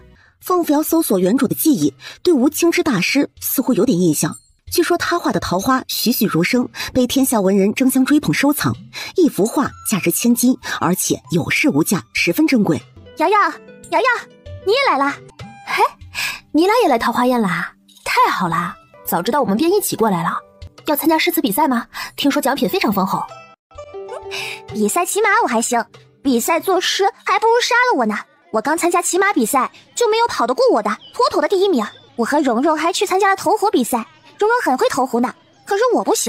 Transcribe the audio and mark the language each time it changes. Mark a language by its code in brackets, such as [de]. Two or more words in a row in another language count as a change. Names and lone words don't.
[zh] 风扶搖搜索原主的記憶，对吴清之大師似乎有點印象。據說他畫的桃花栩栩如生，被天下文人爭相追捧收藏，一幅畫價值千金，而且有市無價，十分珍貴。瑶瑶，瑶瑶，你也來了？嘿，你俩也來桃花宴啦？太好啦！早知道我們便一起過來了。要參加詩詞比賽嗎？聽說獎品非常豐厚。比賽騎馬我還行，比賽作詩還不如殺了我呢。我剛參加騎馬比賽就沒有跑得過我的，妥妥的第一名。我和蓉蓉還去參加了投壺比賽，蓉蓉很會投壺呢，可是我不行。